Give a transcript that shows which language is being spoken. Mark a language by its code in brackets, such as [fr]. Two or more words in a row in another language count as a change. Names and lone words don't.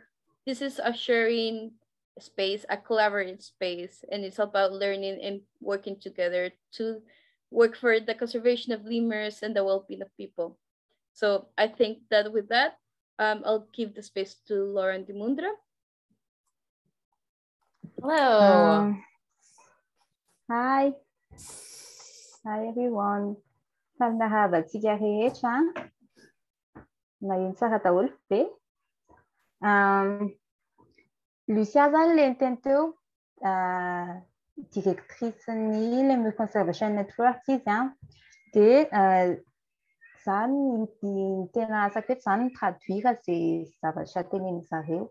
[en] This is a sharing space, a collaborative space, and it's about learning and working together to work for the conservation of lemurs and the well-being of people. So I think that with that, I'll give the space to Laura and Diamundra. Hello. Hi. Hi, everyone. [mg] Marhaba rehetra. Maheno tsara daholo be. Lucia zany le niteny teo, directrice ny Lemur Conservation Network izy dia zany tena asako eto zany traduire zay zavatra tenenin zareo.